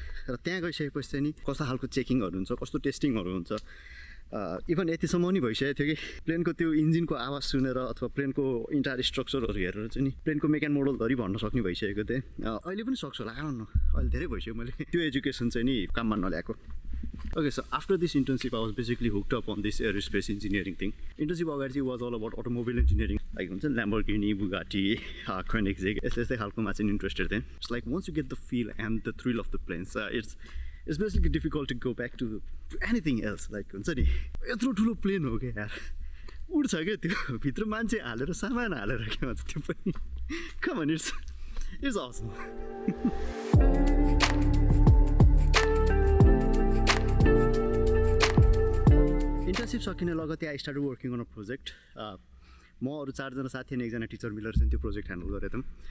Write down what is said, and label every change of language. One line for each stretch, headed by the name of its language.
Nepali: र त्यहाँ गइसकेपछि चाहिँ नि कस्तो खालको चेकिङहरू हुन्छ, कस्तो टेस्टिङहरू हुन्छ. इभन यतिसम्म नि भइसकेको थियो कि प्लेनको त्यो इन्जिनको आवाज सुनेर अथवा प्लेनको इन्टायर स्ट्रक्चरहरू हेरेर चाहिँ नि प्लेनको मेकान मोडलधरि भन्न सक्ने भइसकेको थिएँ. अहिले पनि सक्छु होला, आउनु अहिले धेरै भइसक्यो मैले त्यो एजुकेसन चाहिँ नि काममा नल्याएको.
English: Okay, so after this internship, I was basically hooked up on this aerospace engineering thing. Internship was all about automobile engineering, like Lamborghini, Bugatti, Koenigsegg. It's interested then. It's like once you get the feel and the thrill of the planes, it's basically difficult to go back to anything else. Like, it's a plane, okay.
Nepali: उड्छ क्या त्यो भित्र मान्छे हालेर सामान हालेर के भन्छ त्यो पनि
English: Come on it's awesome.
Nepali: इन्टर्नसिप सकिने लगतै
English: I started working on a project.
Nepali: म अरू 4जना साथी अनि 1जना टिचर मिलेर चाहिँ त्यो प्रोजेक्ट ह्यान्डल गरेको थियौँ.